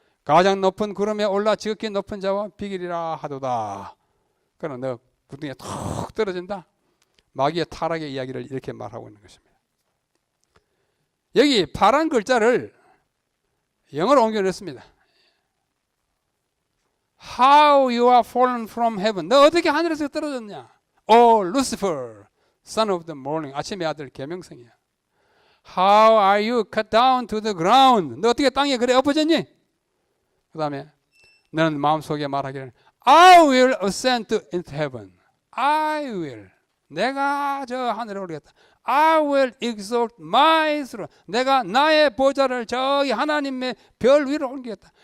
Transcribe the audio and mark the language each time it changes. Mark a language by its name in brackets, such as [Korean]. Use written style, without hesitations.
[Korean] 가장 높은 구름에 올라 지극히 높은 자와 비기리라 하도다. 그러나 너 구덩이에 툭 떨어진다. 마귀의 타락의 이야기를 이렇게 말하고 있는 것입니다. 여기 파란 글자를 영어로 옮겨냈습니다. [English] How you are fallen from heaven. [Korean] 너 어떻게 하늘에서 떨어졌냐? [English] O Lucifer, son of the morning. [Korean] 아침의 아들 계명성이야. [English] How are you cut down to the ground. [Korean] 너 어떻게 땅에 그래 엎어졌니? 그 다음에 너는 마음속에 말하기를 [English] I will ascend into heaven. I will. [Korean] 내가 저 하늘에 오르겠다. [English] I will exalt my throne. [Korean] 내가 나의 보좌를 저기 하나님의 별 위로 옮기겠다.